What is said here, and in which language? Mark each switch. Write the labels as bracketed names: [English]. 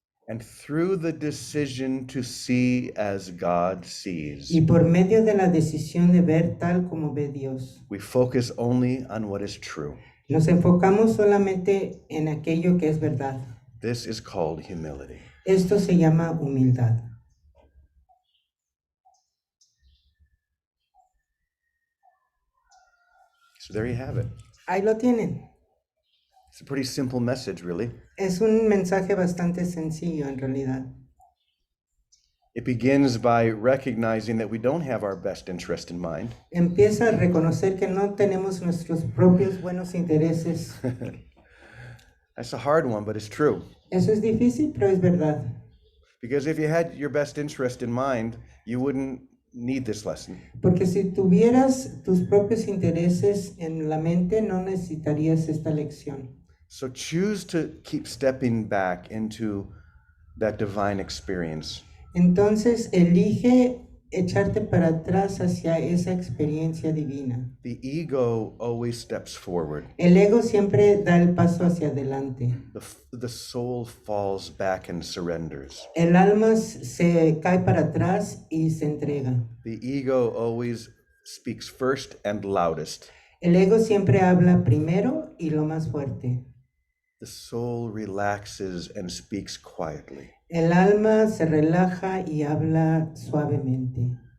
[English] And through the decision to see as God sees, [Spanish] Y por medio de la decisión de ver tal como ve Dios, [English] we focus only on what is true. [Spanish] nos enfocamos solamente en aquello que es verdad. [English] This is called humility. [Spanish] Esto se llama humildad. [English] So there you have it. [Spanish] Ahí lo tienen. [English] It's a pretty simple message, really. [Spanish] Es un mensaje bastante sencillo en realidad. [English] It begins by recognizing that we don't have our best interest in mind. [Spanish] Empieza a reconocer que no tenemos nuestros propios buenos intereses. [English] That's a hard one, but it's true. [Spanish] Eso es difícil, pero es verdad. [English] Because if you had your best interest in mind, you wouldn't need this lesson. [Spanish] Porque si tuvieras tus propios intereses en la mente, no necesitarías esta lección. [English] So choose to keep stepping back into that divine experience. [Spanish] Entonces, elige echarte para atrás hacia esa experiencia divina. [English] The ego always steps forward. [Spanish] El ego siempre da el paso hacia adelante. [English] The soul falls back and surrenders. [Spanish] El alma se cae para atrás y se entrega. [English] The ego always speaks first and loudest. [Spanish] El ego siempre habla primero y lo más fuerte. [English] The soul relaxes and speaks quietly. [Spanish] El alma se relaja y habla suavemente.